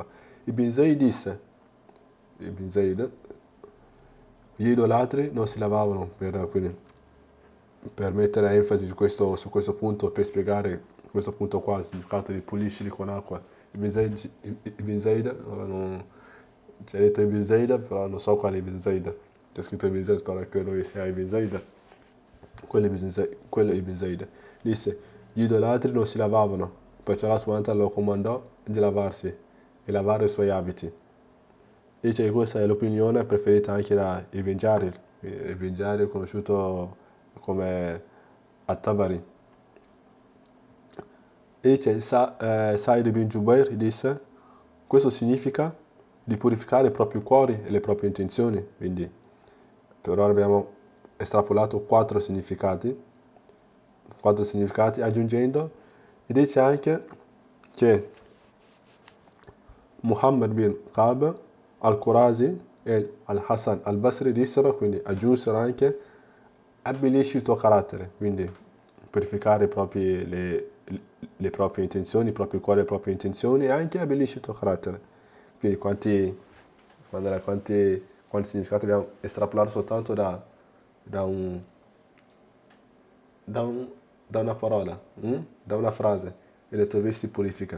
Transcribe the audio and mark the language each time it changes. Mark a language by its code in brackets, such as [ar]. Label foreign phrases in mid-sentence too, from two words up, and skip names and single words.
[it] Ibn Zayd disse, gli idolatri non si lavavano, per mettere enfasi su questo punto, per spiegare questo punto qua, il significato di puliscili con acqua. Ibn Zayd, ora non, c'è detto Ibn Zayd, però non so quale Ibn Zayd, c'è scritto Ibn Zayd, però credo che sia Ibn Zayd. Quello Ibn Zayd disse, gli idolatri non si lavavano, perciò Allah subhanahu wa ta'ala lo comandò di lavarsi e lavare i suoi abiti. Dice che questa è l'opinione preferita anche da Ibn Jarir. Ibn Jarir conosciuto come At-Tabari. E dice Sa'id ibn Jubair disse, questo significa di purificare i propri cuori e le proprie intenzioni. Quindi per ora abbiamo estrapolato quattro significati, aggiungendo, e dice anche che Muhammad bin Qab al-Qurazi e al-Hassan al-Basri dissero, quindi aggiunsero anche, abbellisci il tuo carattere, quindi purificare le proprie intenzioni, il proprio cuore, le proprie intenzioni, e anche abbellisci il tuo carattere. Quindi quanti significati abbiamo estrapolato soltanto da una parola, da una frase, e le tue vesti purifica.